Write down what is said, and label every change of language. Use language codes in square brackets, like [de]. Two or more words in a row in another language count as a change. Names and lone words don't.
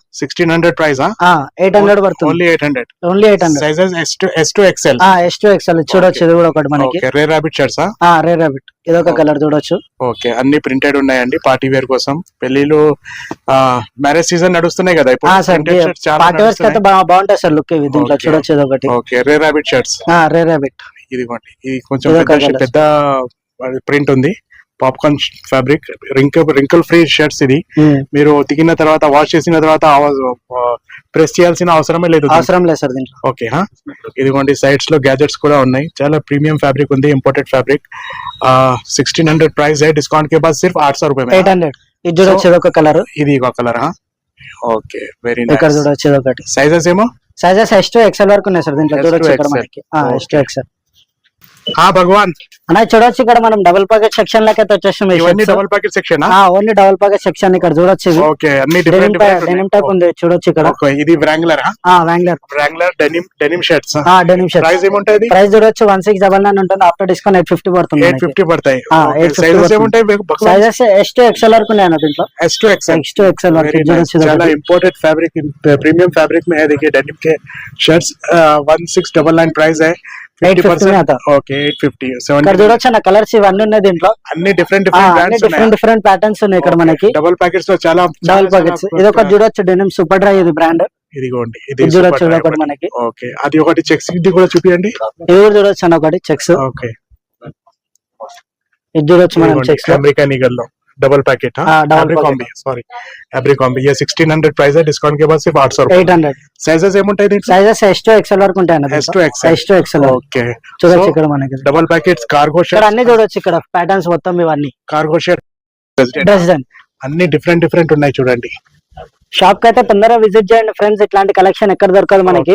[te] 1600 ప్రైస్ 800 పడుతుంది. ఓన్లీ 800 ఓన్లీ 800. సైజెస్ S2 XL S2 XL చూడొచ్చు, ఇది కూడా ఒకటి మనకి. ఓకే రేర్ రాబిట్ షర్ట్స్ రేర్ రాబిట్ ఇదొక కలర్ చూడొచ్చు. ఓకే అన్ని ప్రింటెడ్ ఉన్నాయండి [en] party wear [te] కోసం. పెళ్లిలు మ్యారేజ్ సీజన్ నడుస్తున్నాయి కదా ఇప్పుడు సార్ [en] printed shirts [te] చాలా [en] party wears [te] అయితే బాగుంటాయి సార్ లుక్ ఇవి దీంట్లో Okay. చూడొచ్చు. ఇది ఒకటి ఓకే రేర్ రాబిట్ షర్ట్స్ రేర్ రాబిట్. ఇదిగోండి ఇది కొంచెం ఇదొక colours. పెద్ద ప్రింట్ ఉంది. [en] popcorn fabric wrinkle free shirts [te] ఇది. మీరు ఉతికిన తర్వాత వాష్ చేసిన తర్వాత ప్రెస్ చేయాల్సిన అవసరమే లేదు. అవసరం లేదు సార్ దీంట్లో. ఓకే ఇదిగోండి సైడ్స్ లో గ్యాజెట్స్ కూడా ఉన్నాయి. చాలా [en] premium fabric [te] ఉంది, [en] imported fabric. [hi] 1600 ప్రైస్ है, डिस्काउंट के बाद सिर्फ 800 रुपए में [te] 800. ఇది చూడొచ్చు, ఇదొక కలర్. ఇది ఒక కలర్. [en] okay very [te] ఇక్కడ నైస్. చూడొచ్చు ఇదొకటి. సైజెస్ ఏమో సైజెస్ S2 XL వరకు ఉన్నాయి సార్ దీంట్లో S2 చూడొచ్చు ఇక్కడ XL. మనకి. S2 XL భగవాన్ అన్న చూడొచ్చు ఇక్కడ మనం [en] double pocket section [te] లకి అయితే వచ్చేసాం. ఇవన్నీ [en] double packet section. only double pocket section [te] ఇక్కడ చూడొచ్చు. ఇది ఓకే అన్ని డెనిమ్ డిఫరెంట్ టైప్ ఉంది చూడొచ్చు ఇక్కడ. ఓకే ఇది వ్రాంగ్లర్ వ్రాంగ్లర్ [en] denim shirts. denim shirt [te] ప్రైస్ ఏముంటాయి? ప్రైస్ చూడొచ్చు 1699 ఉంటుంది. [en] after discount [te] 850 పడుతుంది. 850 పడతాయి. 850 సైజెస్ ఏముంటాయి? సైజెస్ S2 XL వరకు ఉన్నాయి దీంట్లో. S2 XL. S2 XL వరకు [en] Very nice. [te] చూడొచ్చు. [hi] చాలా [en] imported fabric premium fabric [hi] में है. देखिए डेनिम के शर्ट्स 1699 प्राइस है. 850 में आता. ओके 850 [te] ఇక్కడ 70 చూడొచ్చు అన్న కలర్స్ ఇవన్నీ ఉన్నాయి దీంట్లో. అన్ని డిఫరెంట్ అన్ని బ్రాండ్స్ [en] different different patterns [te] ఉన్నాయి ఇక్కడ మనకి. [en] double packets [te] లో చాలా [en] double pockets. [te] ఇది ఒకటి చూడొచ్చు డెనిమ్ సూపర్ డ్రై ఇది బ్రాండ్. ఇదిగోండి ఇది చూడొచ్చు ఇది ఒకటి మనకి. ఓకే అది ఒకటి చెక్స్ ఇది కూడా చూపియండి. ఇది కూడా చూడొచ్చు అన్న ఒకటి చెక్స్. ఓకే ఇది చూడొచ్చు మనం చెక్స్. [hi] अमेरिकन ईगल लो [en] double packet. [hi] डबल कॉम्बी सॉरी एब्रिकॉम्बी ये 1600 प्राइस है. डिस्काउंट के बाद सिर्फ 800 रुपए. 800. [te] సైజెస్ ఏముంటాయి దీంట్లో? సైజెస్ S2 XL వరకు ఉంటాయి అన్న. S2 XL. S2 XL ఓకే చూడొచ్చు ఇక్కడ మనకి. [en] double packets cargo [te] ఇక్కడ షర్ట్ అన్ని చూడొచ్చు ఇక్కడ ప్యాటర్న్స్ మొత్తం ఇవన్నీ. [en] cargo shirt [te] డిజైన్ అన్ని డిఫరెంట్ ఉన్నాయి చూడండి. షాప్ కి అయితే తొందరగా విజిట్ చేయండి ఫ్రెండ్స్. ఇట్లాంటి కలెక్షన్ ఎక్కడ దొరకదు మనకి.